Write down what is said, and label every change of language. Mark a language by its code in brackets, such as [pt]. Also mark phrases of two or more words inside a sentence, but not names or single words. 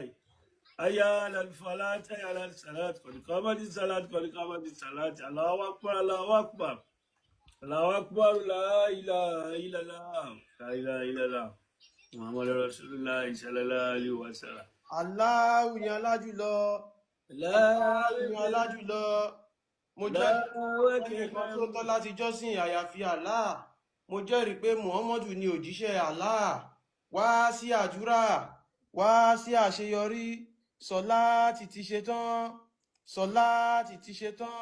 [ar] حي على الفلاح، حي على الصلاة. قد قامت الصلاة، قد قامت الصلاة. الله أكبر، الله أكبر. الله أكبر، لا إله إلا الله. لا إله إلا الله. محمدا رسول الله صلى الله عليه وسلم. [yo] Allahu ni alájùlọ. Allahu ni alájùlọ. Mo jẹ́rìí pé ẹnìkan tó tọ́ láti jọ́sìn àyàfi Allah. Mo jẹ́rìí pé Muhammadu ni òjíṣẹ́ Allah. Wá sí àdúrà, wá sí àṣeyọrí. Sọláàtì ti ṣe tán, sọláàtì ti ṣe tán.